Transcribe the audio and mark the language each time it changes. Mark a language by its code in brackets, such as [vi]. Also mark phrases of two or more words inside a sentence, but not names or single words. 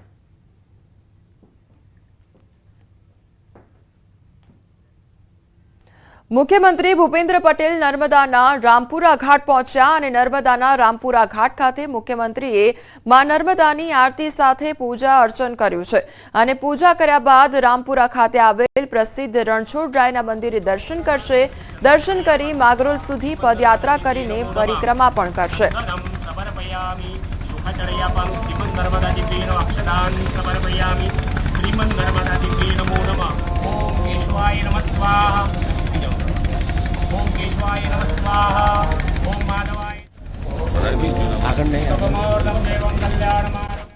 [gu] મુખ્યમંત્રી ભૂપેન્દ્ર પટેલ નર્મદાના રામપુરા ઘાટ પહોંચ્યા અને નર્મદાના રામપુરા ઘાટ ખાતે મુખ્યમંત્રીએ માં નર્મદાની આરતી સાથે પૂજા અર્ચન કર્યું છે અને પૂજા કર્યા બાદ રામપુરા ખાતે આવેલ પ્રસિદ્ધ રણછોડરાયના મંદિરે દર્શન કરશે. દર્શન કરી માગરોલ સુધી પદયાત્રા કરીને પરિક્રમા પણ કરશે. [sa] ओम केशवाय नमः स्वाहा ओम माधवाय [gu] આગળ નહીં [sa] सर्वमोर्दं देवं कल्याणम्